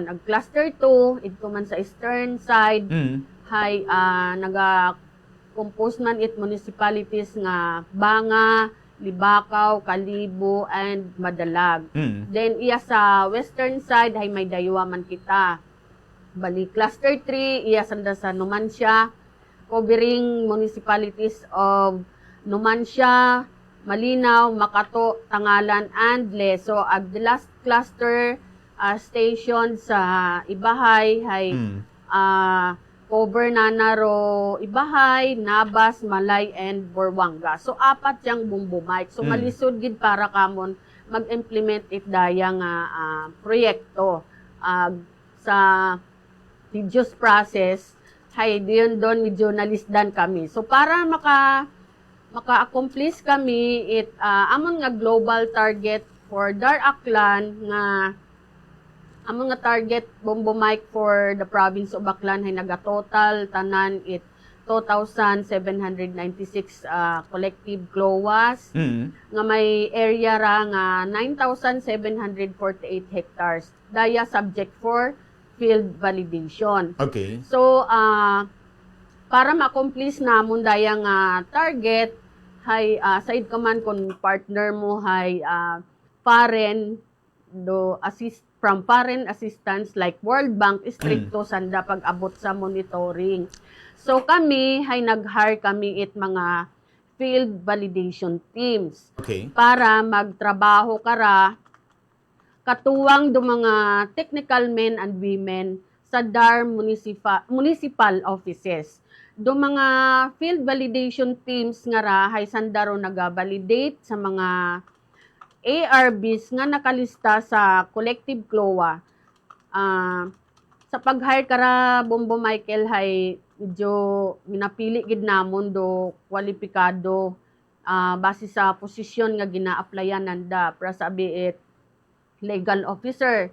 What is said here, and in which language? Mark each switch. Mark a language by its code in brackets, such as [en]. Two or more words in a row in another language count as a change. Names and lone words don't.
[akl] Ang cluster 2 ito man sa [en] eastern side [akl] hay naga-compose man it municipalities nga Banga, Libakaw, Kalibo, and Madalag. Then iya sa [en] western side [akl] hay may daywa man kita. Bali cluster 3 iya sanda sa Numancia, [en] covering municipalities of [akl] Numancia, Malinaw, Makato, Tangalan, and Leso. Ag [en] the last cluster station [akl] sa Ibahay hay cover na naro Ibahay, Nabas, Malay, and Borwanga. So 4 yang Bombo Mike. So malisod gid para kamon mag-implement it daya nga proyekto sa [en] tedious process [akl] hay diyon don medyo nalisdan kami. So para maka-accomplish kami it amon nga [en] global target for [akl] Dar Aklan nga amon nga target Bombo Mike [en] for the province of [akl] Aklan hay naga-total tanan it 2,796 [en] collective CLOAs [akl] nga may area ra nga 9,748 hectares daya [en] subject for field validation. [akl] Okay. So para ma-accomplish namon daya nga target hay said ka man kung partner mo hay foreign [en] from foreign assistance like [akl] World Bank stricto sanda pag-abot sa monitoring. So kami hay nag-hire kami it mga [en] field validation teams. [akl] Okay. Para magtrabaho kara katuwang do mga [en] technical men and women [akl] sa [en] DAR municipal offices. [akl] Do mga [en] field validation teams [akl] nga ra hay sandaro naga-validate sa mga ARBs nga nakalista sa [en] collective CLOA. [akl] Sa pag-hire kara Bombo Michael hay medyo minapili gid namon do kwalipikado base sa posisyon nga gina-applyan nanda para sabi it [en] legal officer.